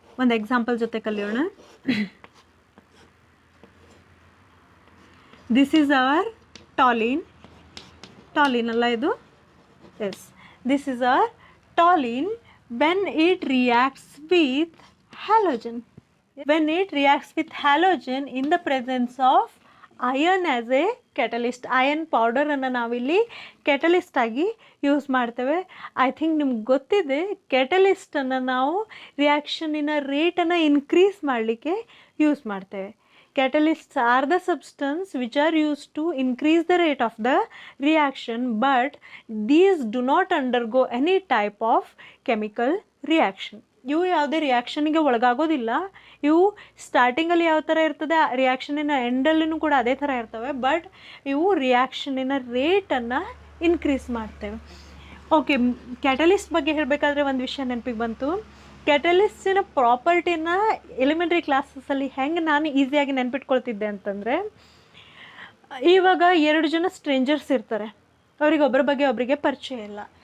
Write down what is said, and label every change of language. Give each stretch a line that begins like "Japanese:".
Kannada: ಒಂದು ಎಕ್ಸಾಂಪಲ್ ಜೊತೆ ಕಲಿಯೋಣ.
English: This is our toluene. Toluene
Kannada: ಅಲ್ಲ ಇದು?
English: Yes, this is our toluene when it reacts with halogen. When it reacts with halogen in the presence of iron as a catalyst.
Kannada: Iron ಪೌಡರನ್ನು ನಾವಿಲ್ಲಿ catalyst ಆಗಿ use ಮಾಡ್ತೇವೆ.
English: I think
Kannada: ನಿಮ್ಗೆ ಗೊತ್ತಿದೆ, ಕೆಟಲಿಸ್ಟನ್ನು ನಾವು ರಿಯಾಕ್ಷನಿನ ರೇಟನ್ನು increase ಮಾಡಲಿಕ್ಕೆ use ಮಾಡ್ತೇವೆ.
English: Catalysts are the substance which are used to increase the rate of the reaction, but these do not undergo any type of chemical reaction.
Kannada: ಇವು ಯಾವುದೇ ರಿಯಾಕ್ಷನಿಗೆ ಒಳಗಾಗೋದಿಲ್ಲ. ಇವು ಸ್ಟಾರ್ಟಿಂಗಲ್ಲಿ ಯಾವ ಥರ ಇರ್ತದೆ, ರಿಯಾಕ್ಷನಿನ ಎಂಡಲ್ಲೂ ಕೂಡ ಅದೇ ಥರ ಇರ್ತವೆ, ಬಟ್ ಇವು ರಿಯಾಕ್ಷನಿನ ರೇಟನ್ನು ಇನ್ಕ್ರೀಸ್ ಮಾಡ್ತೇವೆ. ಓಕೆ, ಕ್ಯಾಟಲಿಸ್ಟ್ ಬಗ್ಗೆ ಹೇಳಬೇಕಾದ್ರೆ ಒಂದು ವಿಷಯ ನೆನಪಿಗೆ ಬಂತು. ಕ್ಯಾಟಲಿಸ್ಟಿನ ಪ್ರಾಪರ್ಟಿನ ಎಲಿಮೆಂಟ್ರಿ ಕ್ಲಾಸಸ್ಸಲ್ಲಿ ಹೆಂಗೆ ನಾನು ಈಸಿಯಾಗಿ ನೆನ್ಪಿಟ್ಕೊಳ್ತಿದ್ದೆ ಅಂತಂದರೆ, ಇವಾಗ 2 ಜನ ಸ್ಟ್ರೇಂಜರ್ಸ್ ಇರ್ತಾರೆ, ಅವ್ರಿಗೆ ಒಬ್ಬರ ಬಗ್ಗೆ ಒಬ್ಬರಿಗೆ ಪರಿಚಯ ಇಲ್ಲ.